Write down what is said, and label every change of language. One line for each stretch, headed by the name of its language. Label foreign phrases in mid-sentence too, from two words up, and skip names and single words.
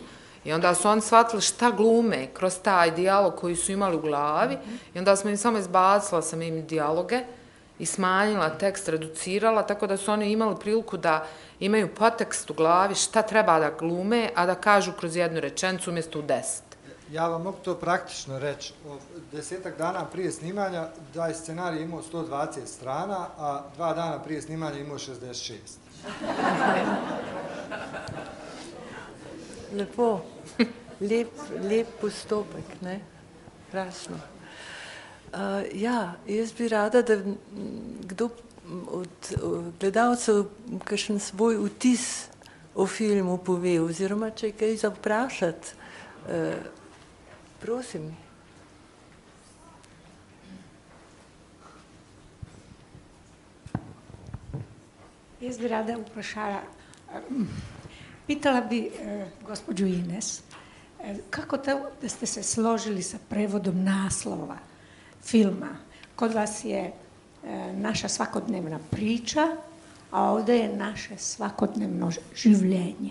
Bosnian: I onda su oni shvatili šta glume kroz taj dijalog koji su imali u glavi i onda smo im samo izbacila sam im dijaloge i smanjila tekst, reducirala, tako da su oni imali priliku da imaju podtekst u glavi šta treba da glume, a da kažu kroz jednu rečenicu umjesto u 10. Ja vam mogu to praktično reći. 10 dana prije snimanja taj scenarij imao 120 strana, a 2 dana prije snimanja imao 66.
Slovenian: Lepo, lep postopek, ne? Krasno. Ja, jaz bi rada, da kdo od gledalcev kakšen svoj vtis o filmu pove, oziroma če je kaj za vprašati. Prosim. Jaz bi rada vprašala,
Bosnian: pitala bi gospođu Ines, kako to da ste se složili sa prevodom naslova filma? Kod vas je naša svakodnevna priča, a ovdje je naše svakodnevno življenje.